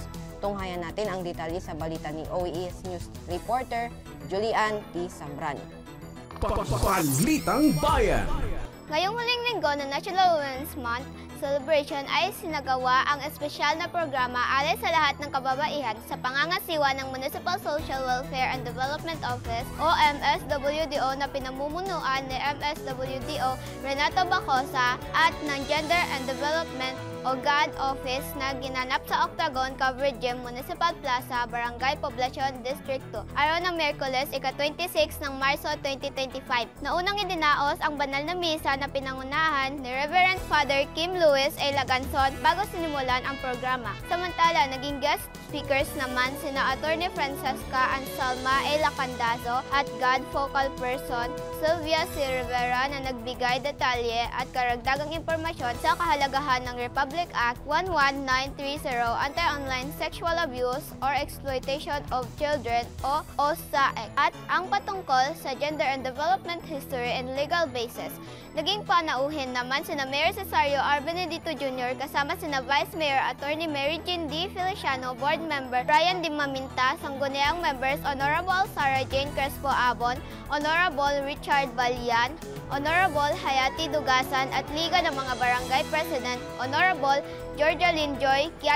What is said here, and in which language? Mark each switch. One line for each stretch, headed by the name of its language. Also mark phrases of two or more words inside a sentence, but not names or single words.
Filipino: Tunghayan natin ang detalye sa balita ni OES News reporter Julian T. Zambrano. Balitang Bayan. Ngayong huling linggo ng National Women's Month Celebration ay sinagawa ang espesyal na programa alay sa lahat ng kababaihan sa pangangasiwa ng Municipal Social Welfare and Development Office o MSWDO na pinamumunuan ni MSWDO Renato Bacosa at ng Gender and Development o GAD Office na ginanap sa Octagon Covered Gym, Municipal Plaza, Barangay Poblacion, District 2. Araw ng Miyerkules, ika-26 ng Marso 2025. Naunang idinaos ang banal na misa na pinangunahan ni Reverend Father Kim Luis A. Laganson bago sinimulan ang programa. Samantala, naging guest speakers naman sina Atty. Francesca Ansalma A. Lacandazo at GAD Focal Person Sylvia C. Rivera na nagbigay detalye at karagdagang impormasyon sa kahalagahan ng Republic Act 11930 Anti-Online Sexual Abuse or Exploitation of Children o OSAEC at ang patungkol sa Gender and Development History and Legal Basis. Naging panauhin naman sina Mayor Cesario R. Benedicto Jr. kasama sina Vice Mayor Atty. Mary Jean D. Feliciano, Board Member Brian D. Maminta, Sangguniang Members Honorable Sarah Jane Crespo Abon, Honorable Richard Balian, Honorable Hayati Dugasan at Liga ng mga Barangay President, Honorable Georgia Linjoy Kiatchon.